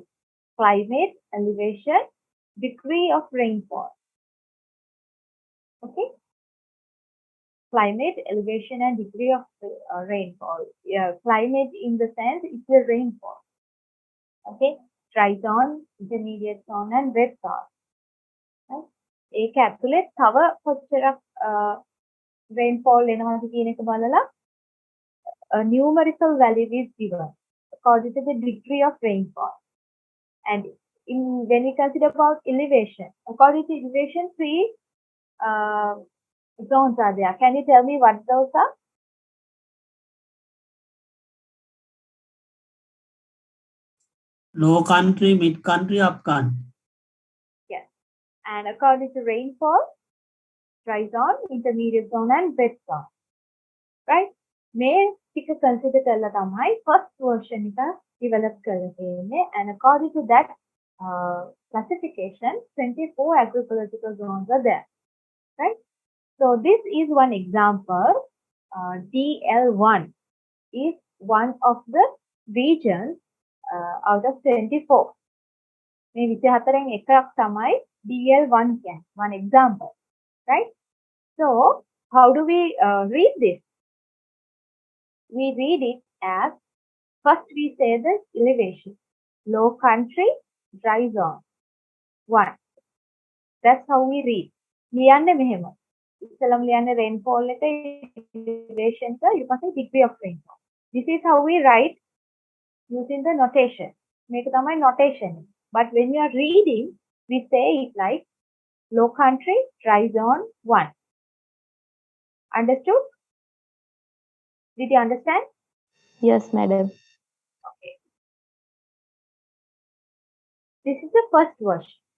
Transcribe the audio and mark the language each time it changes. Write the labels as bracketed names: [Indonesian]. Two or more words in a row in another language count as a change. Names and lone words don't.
[English] Climate, elevation, degree of rainfall. Okay? Climate, elevation, and degree of rainfall. Yeah, climate in the sense it's the rainfall. Okay? Dry zone, intermediate zone, and wet zone. Right? [Sinhala] ඒක ඇතුලේ තව කොච්චරක් rainfall එනවද කියන එක බලලා [English] a numerical value is given according to the degree of rainfall. And when we consider about elevation, according to elevation, three zones are there. Can you tell me what those are? Low country, mid country, up country. Yes. And according to rainfall, dry zone, intermediate zone, and wet zone. [Sinhala] Right? May ටික consider කරලා තමයි [English] first version [Sinhala] එක develop කරලා තියෙන්නේ. [English] And according to that classification, 24 agricultural zones are there. Right? So this is one example. DL1 is one of the regions out of 24. [Sinhala] මේ 24න් එකක් තමයි DL1 කියන්නේ. [English] One example. Right? So how do we read this? We read it as, first we say the elevation. Low country, dry zone. 1. That's how we read. [Sinhala] ලියන්නේ මෙහෙම. ඉස්සලම ලියන්නේ rainfall එක, elevation එක, [English] you can say degree of rainfall. This is how we write using the notation. [Sinhala] මේක තමයි notation. [English] But when we are reading, we say it like low country, dry zone 1. Understood? Did you understand? Yes, madam. Okay. This is the first version.